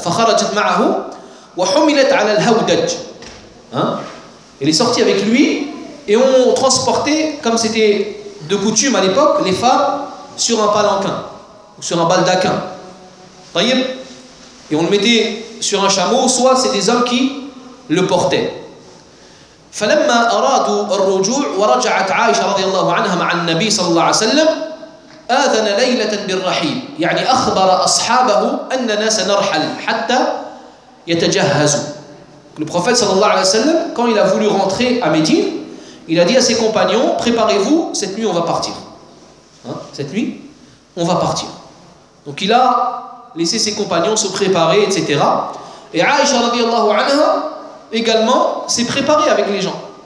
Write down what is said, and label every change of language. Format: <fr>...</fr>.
<ar>فَخَرَجَتْ مَعَهُ وَحُمِلَتْ عَلَى الْهَوْدَجْ.</ar> <fr>Il est sorti avec lui et on transportait, comme c'était de coutume à l'époque, les femmes sur un palanquin ou sur un baldaquin. Et on le mettait sur un chameau, soit c'est des hommes qui le portaient.</fr> <ar>فلما أرادوا الرجوع ورجعت عائشة رضي الله عنها مع النبي صلى الله عليه وسلم آذن ليلة بالرحيل. يعني أخبر أصحابه أننا سنرحل حتى يتجهزوا.</ar> <fr>Le prophète صلى الله عليه وسلم, quand il a voulu rentrer à Médine, il a dit à ses compagnons, préparez-vous, cette nuit on va partir. Hein? Cette nuit, on va partir. Donc il a laissé ses compagnons se préparer, etc. Et Aïcha radiallahu anha également s'est préparée avec les gens.</fr>